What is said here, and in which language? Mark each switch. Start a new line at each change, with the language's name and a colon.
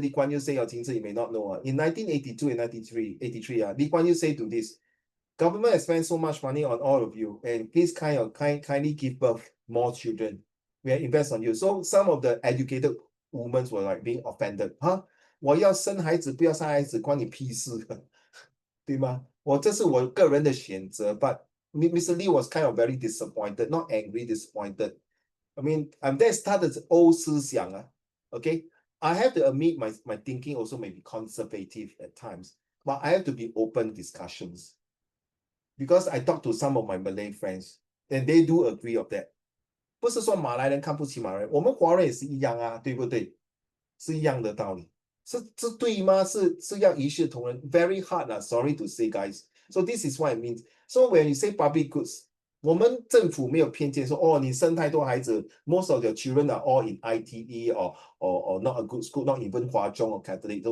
English: Lee Kuan Yew say, or Ting you may not know, in 1982 and 83, Lee Kuan Yew say to this, government has spent so much money on all of you, and please kindly give birth more children. We invest on you. So some of the educated women were like being offended.
Chinese: 我要生孩子不要生孩子关你屁事对吗？这是我个人的选择 but Mr.
English: Lee was kind of very disappointed, not angry, disappointed. I mean, that's
Chinese: 他的
English: old
Chinese: 思想
English: okay? I have to admit my thinking also may be conservative at times, but I have to be open discussions. Because I talk to some of my Malay friends, and they do agree of that.
Chinese: 不是说马来人看不起马来人，我们华人也是一样对不对？是一样的道理。是对吗？是要一视同仁
English: ，very hard sorry to say, guys. So this is what it means. So when you say public goods,
Chinese: 我们政府没有偏见说你生太多孩子
English: ，most of your children are all in ITE or not a good school, not even 华中 or Catholic.